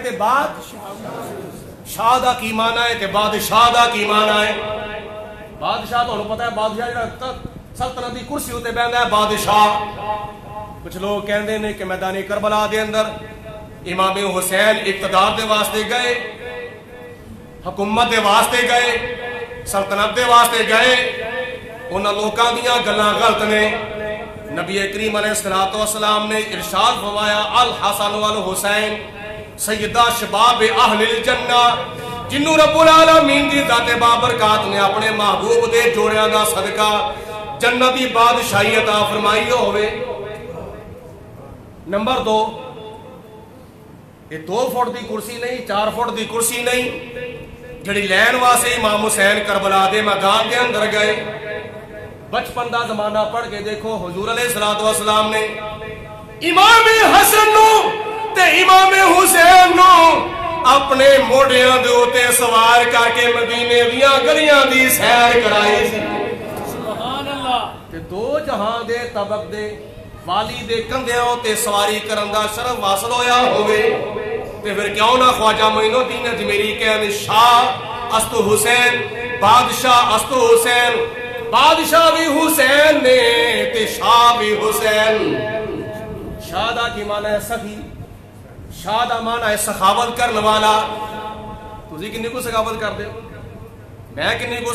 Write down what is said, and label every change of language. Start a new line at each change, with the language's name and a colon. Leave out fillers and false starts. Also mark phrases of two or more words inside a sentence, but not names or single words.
Punjabi: تے شاہ دا کی معنی ہے تے بادشاہ دا کی معنی ہے بادشاہ تو انہوں پتا ہے بادشاہ جڑا سلطنت دی کرسی ہوتے بہندا ہے بادشاہ کچھ لوگ کہندے نے کہ میدان کربلا دے اندر امام حسین اقتدار دے واسطے گئے حکومت دے واسطے گئے سلطنت دے واسطے گئے انہاں لوکاں دیاں گلاں غلط نے نبی کریم علیہ السلام نے ارشاد فرمایا
Arabic: الحسن والحسین سیدہ شباب اہل الجنہ
Punjabi: جنوں رب العالمین دی ذات بابرکات نے اپنے محبوب دے جوڑیاں دا صدقہ جنت دی بادشاہی عطا فرمائی ہوئے نمبر 2 یہ 2 فٹ دی کرسی نہیں 4 فٹ دی کرسی نہیں جڑی لین واسے امام حسین کربلا دے میدان دے اندر گئے بچپن دا زمانہ پڑھ کے دیکھو حضور علیہ السلام نے امام حسن نو تے امام حسین نو اپنے موڑیاں دے اوتے سوار کر کے مدینے دیاں گلیاں دی سیر کرائی سی
Arabic: سبحان اللہ
Punjabi: تے 2 جہاں دے طبق دے والی دے کندھیاں تے سواری کرن دا شرف حاصل ہویا ہوئے تے پھر کیوں نہ خواجہ معین الدین اجمیری کہنے
Persian: شاہ است حسین بادشاہ است حسین
Punjabi: بادشاہ بھی حسین نے تے شاہ بھی حسین شاہ دا کی معنی ہے سخی شاہ دا معنی ہے سخاوت کرنے والا تسی کنی کو سخاوت کر دے میں کنی کو